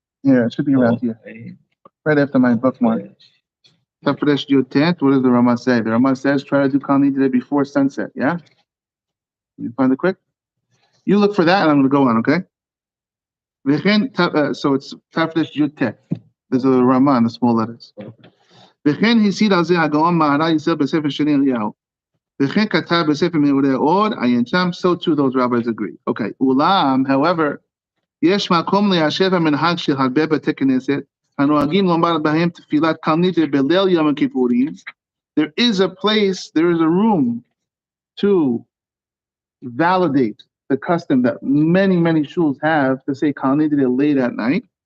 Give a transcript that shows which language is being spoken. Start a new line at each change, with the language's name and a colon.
English: Yeah, it should be around here. Right after my bookmark. Tafresh Yotet. What does the Rama say? The Rama says try to do Kal Nidre before sunset. Yeah? You find it quick? You look for that and I'm going to go on, okay? So it's Tafresh Yotet. There's a Rama in the small letters.
Hebrew: וכן הסיד על זה הגאון מהר"ל ישראל בספר שני אליהו. וכן כתב בספר מאורי האור, עיין שם,
English: so too those rabbis agree. Okay,
Hebrew: אולם,
English: however,
Hebrew: יש מקום ליישב המנהג של הרבה בתי כנסת, הנוהגים לומר בהם תפילת קל נדרי בליל יום הכיפורים.
English: There is a place, there is a room to validate the custom that many shuls have to say Kal Nidre late at night.